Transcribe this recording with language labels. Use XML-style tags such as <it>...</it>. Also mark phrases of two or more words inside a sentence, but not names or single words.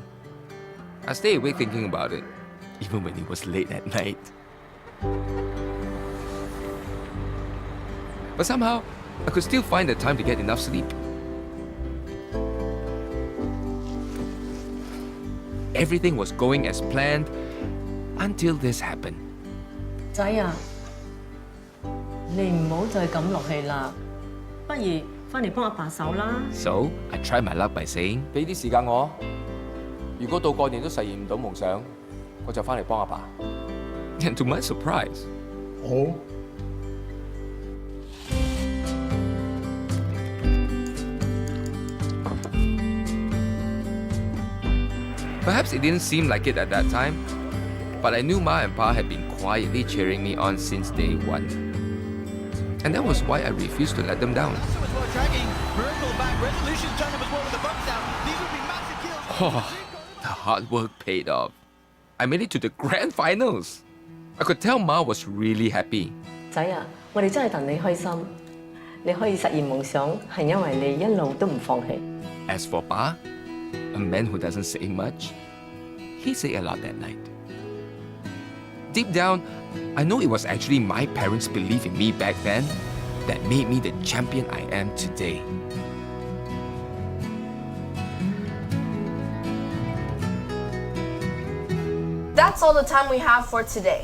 <en>I stayed awake thinking about it, even when it was late at night. But somehow, I could still find the time to get enough sleep. Everything was going as planned until this happened.</en> <yue>仔啊，你唔好再咁落去啦，不如翻嚟幫阿爸手啦。</yue> <en>So, I tried my luck by saying,</en> <yue>俾啲時間我，如果到過年都實現唔到夢想，我就翻嚟幫阿爸。</yue> <en>and to my surprise, perhaps it didn't seem like it at that time, but I knew Ma and Pa had been quietly cheering me on since day one. And that was why I refused to let them down. Oh, the hard work paid off. I made it to the grand finals. I could tell Ma was really happy.</en> <yue>仔啊，我哋真係戥你開心，你可以實現夢想，係因為你一路都唔放棄。</yue> <en>As for Pa, a man who doesn't say much, he said a lot that night. Deep down, I know it was actually my parents' belief in me back then that made me the champion I am today. That's all the time we have for today.</en>